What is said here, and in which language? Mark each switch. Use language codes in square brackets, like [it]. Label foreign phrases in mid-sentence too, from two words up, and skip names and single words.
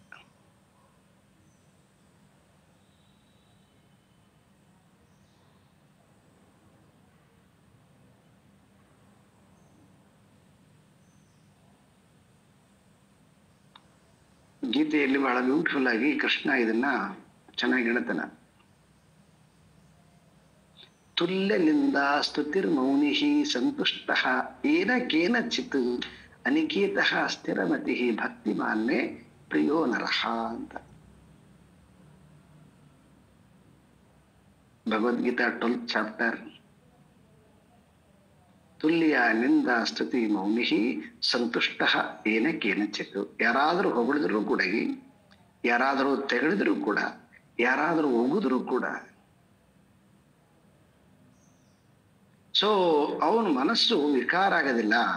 [kn] ಗೀತೆಯಲ್ಲಿ ಬಹಳ ಬ್ಯೂಟಿಫುಲ್ ಆಗಿ ಕೃಷ್ಣ ಇದನ್ನ ಚೆನ್ನಾಗಿ ಹೇಳ್ತಾನ. [sa] ತುಲ್ಯನಿಂದ ಸ್ತುತಿರ್ಮೌನಿ ಸಂತುಷ್ಟ ಏನ ಕೇನಚಿತ್ ಅನಿಕೇತ ಸ್ಥಿರಮತಿ ಭಕ್ತಿಮಾನ್ಮೇ ಪ್ರಿಯೋ ನರಹ ಅಂತ ಭಗವದ್ಗೀತಾ 12th ಚಾಪ್ಟರ್. ತುಲ್ಯ ನಿಂದ ಸ್ತುತಿ ಮೌನಿ ಸಂತುಷ್ಟ ಏನ ಕೇನಚಿತ್. [kn] ಯಾರಾದರೂ ಹೊಗಳಿದ್ರು ಕೂಡ, ಯಾರಾದರೂ ತೆಗಳಿದ್ರು ಕೂಡ, ಯಾರಾದರೂ ಒಗುದ್ರು ಕೂಡ ಅವನ ಮನಸ್ಸು ವಿಕಾರ ಆಗೋದಿಲ್ಲ.